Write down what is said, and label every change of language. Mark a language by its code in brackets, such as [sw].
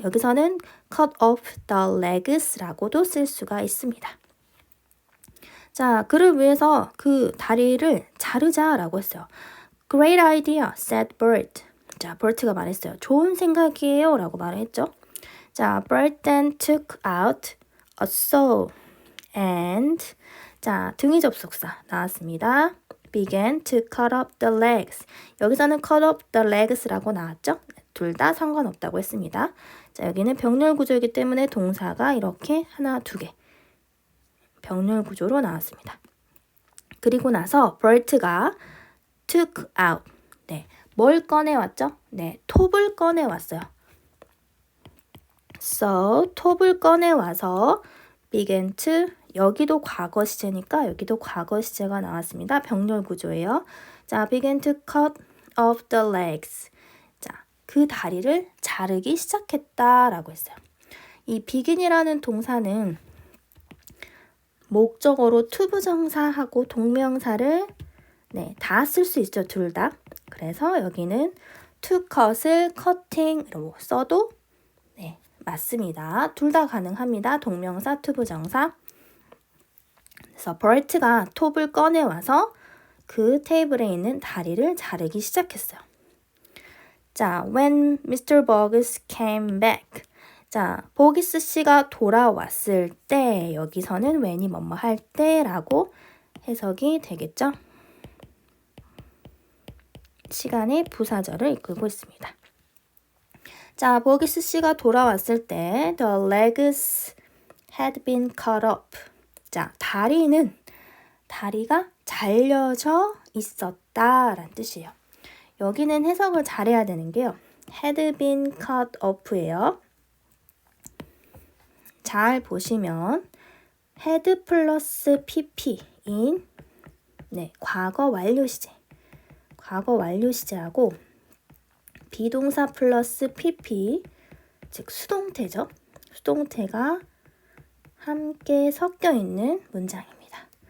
[ko] 여기서는 cut off the legs라고도 쓸 수가 있습니다. 자, 그를 위해서 그 다리를 자르자라고 했어요. [en] Great idea, said Bert. [ko] 자, 버트가 말했어요. 좋은 생각이에요 라고 말했죠. [en] 자, Bert then took out a saw and [ko] 자, 등위 접속사 나왔습니다. [en] began to cut off the legs. [ko] 여기서는 cut off the legs라고 나왔죠. [en] 둘 다 상관없다고 했습니다. 자, 여기는 병렬 구조이기 때문에 동사가 이렇게 하나, 두 개 병렬 구조로 나왔습니다. [ko] 그리고 나서 버트가 took out. 뭘 꺼내왔죠? 톱을 꺼내왔어요. So, 톱을 꺼내와서 began to 여기도 과거 시제니까 여기도 과거 시제가 나왔습니다. 병렬 구조예요. [en] 자, began to cut off the legs. [ko] 자, 그 다리를 자르기 시작했다라고 했어요. 이 begin이라는 동사는 목적어로 투부정사하고 동명사를 다 쓸 수 있죠. 둘 다. 그래서 여기는 to cut을 cutting으로 써도 맞습니다. 둘 다 가능합니다. 동명사, 투부정사. 그래서 버트가 톱을 꺼내와서 그 테이블에 있는 다리를 자르기 시작했어요. [en] 자, when Mr. Bogus came back. [ko] 자, 보기스 씨가 돌아왔을 때 여기서는 when이 뭐뭐 할 때라고 해석이 되겠죠. 시간의 부사절을 이끌고 있습니다. 자, 보기스 씨가 돌아왔을 때 [en] the legs had been cut off. [ko] 자, 다리가 잘려져 있었다라는 뜻이에요. 여기는 해석을 잘해야 되는 게요. [en] had been cut off예요. [ko] 잘 보시면 had 플러스 pp인 과거 완료 시제. 과거 완료 시제하고 비동사 플러스 pp 즉 수동태죠. 수동태가 함께 섞여 있는 문장입니다.